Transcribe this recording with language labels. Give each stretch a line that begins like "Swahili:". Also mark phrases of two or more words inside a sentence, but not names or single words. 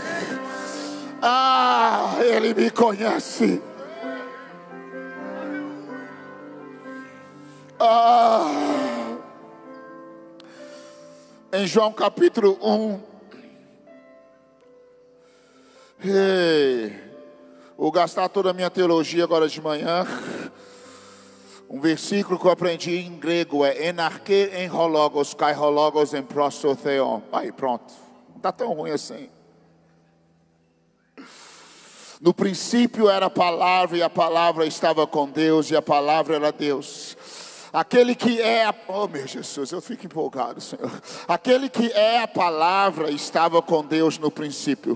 Portuguese: Ele me conhece. em João capítulo 1. Vou gastar toda a minha teologia agora de manhã. Um versículo que eu aprendi em grego é
Greek: Εν αρχή ην ο λόγος, και ο λόγος ην προς τον θεόν.
Portuguese: Aí pronto, não está tão ruim assim. No princípio era a palavra, e a palavra estava com Deus, e a palavra era Deus. Aquele que é oh meu Jesus, eu fico empolgado, Senhor. Aquele que é a palavra estava com Deus no princípio.